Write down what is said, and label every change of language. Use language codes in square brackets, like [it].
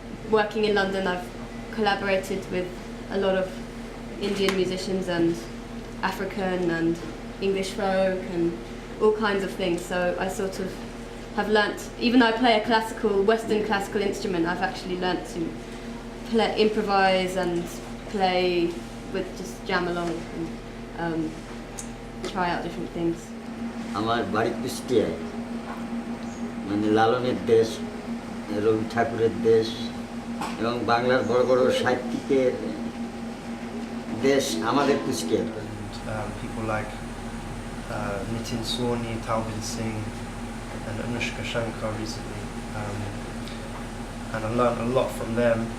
[en] Working in London, I've collaborated with a lot of Indian musicians and African and English folk and all kinds of things. So I sort of have learnt, even though I play a Western classical instrument, I've actually learnt to improvise and play with just jam along and try out different things. [bn] আমার বাড়ি কুষ্টিয়ায়, মানে লালনের দেশ, রবি ঠাকুরের দেশ এবং বাংলার বড় বড় সাহিত্যিকের দেশ আমাদের Kushtia. [en] People like Nitin Sawhney, Talvin Singh and Anushka Shankar recently, and I learned a lot from them.